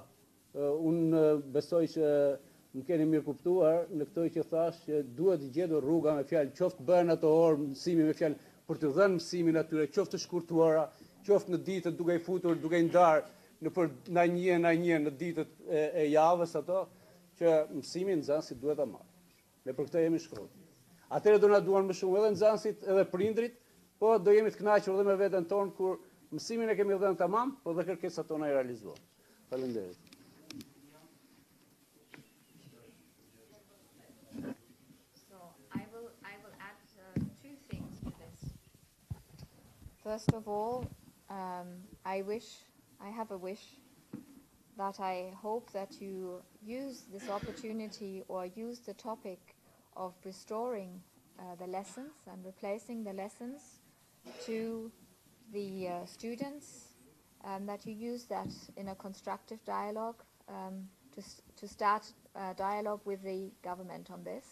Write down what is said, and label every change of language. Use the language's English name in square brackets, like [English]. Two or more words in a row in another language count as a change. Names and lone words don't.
[Albanian] Unë besoj që më keni mirë kuptuar në këto që thash që duhet të gjetur rruga me fjalë, qoftë bëhen ato orë mësimi me fjalë për të dhënë mësimin atyre, qoftë të shkurtuara, qoftë në ditët duke i futur, duke i ndarë në një në ditët e javës ato, që mësimin nxënësit duhet ta marrë. Ne për këtë jemi shkollë. Atëherë do na duan më shumë edhe nxënësit edhe prindrit, po do jemi të kënaqur edhe me veten tonë kur mësimin e kemi dhënë tamam, po dhe kërkesat tona i realizuan. Faleminderit. [English] So I will add two things to this. First of all, I have a wish that I hope that you use this opportunity or use the topic of restoring the lessons and replacing the lessons to the students, that you use that in a constructive dialogue to start a dialogue with the government on this.